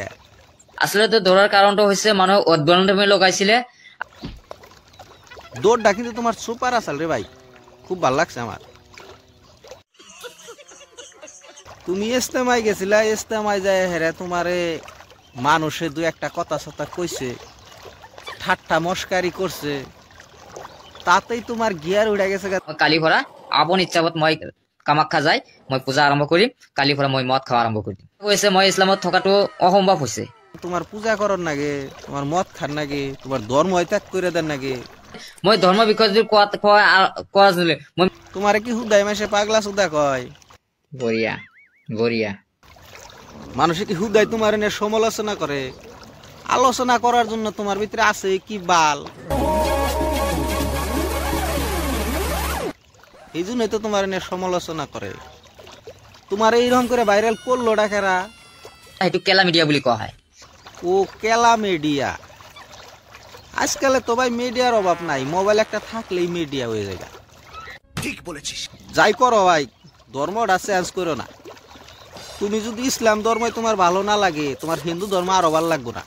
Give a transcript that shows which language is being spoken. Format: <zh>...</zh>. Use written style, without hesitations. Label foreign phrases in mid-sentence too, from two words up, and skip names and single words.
<bn>আসলে তো দৌড়ার কারণটা হচ্ছে</bn> <as>মানুহ উদ্বোধন লগাইছিলে</as> <bn>দৌড়টা কিন্তু তোমার সুপার আসল রে ভাই, খুব ভালো লাগছে আমার। তুমি ইস্তেমায় গেছিলা, ইস্তেমায় যায় হেরে তোমারে মানুষে দু একটা কথা সতা কইছে, ঠাট্টা মস্কারি করছে, তাতেই তোমার গিয়ার উড়ে গেছে।</bn> <as>কালি ভরা আপন ইচ্ছাবত মই কামাখ্যা যাই, মই পূজা আৰম্ভ কৰিম, কালি ভৰা মই মদ খাওয়া আৰম্ভ কৰিম। কৈছে মই ইছলামত থকাটো অসম্ভৱ হৈছে।</as> <bn>তোমার পূজা করার নাগে, তোমার মদ খান নাগে, তোমার ধর্ম ত্যাগ করে দেন নাগে।</bn> <as>মই ধৰ্মৰ বিষয়ে যদি কোৱা</as> <bn>তোমারে কি হুদাই মাসে পাগলা সুদা কয়?</bn> <hi>बढ़िया बढ़िया</hi> <bn>মানুষে কি হুদাই তোমার নিয়ে সমালোচনা করে? আলোচনা করার জন্য তোমার ভিতরে আছে কি বাল? এই জন্যই তো তোমার নিয়ে সমালোচনা করে। তোমার এইরকম করে ভাইরাল করলো ডাকেরা,</bn> <as>সেইটো কেলা মিডিয়া বুলি কোৱা হয়। ও কেলা মিডিয়া।</as> <bn>আজকালে তো ভাই মিডিয়ার অভাব নাই, মোবাইল একটা থাকলেই মিডিয়া হয়ে যায়। ঠিক বলেছিস। যাই করো ভাই, ধর্মটা চেঞ্জ করো না। তুমি যদি ইসলাম ধর্মই তোমার ভালো না লাগে, তোমার হিন্দু ধর্ম আরো ভালো লাগবে না।</bn>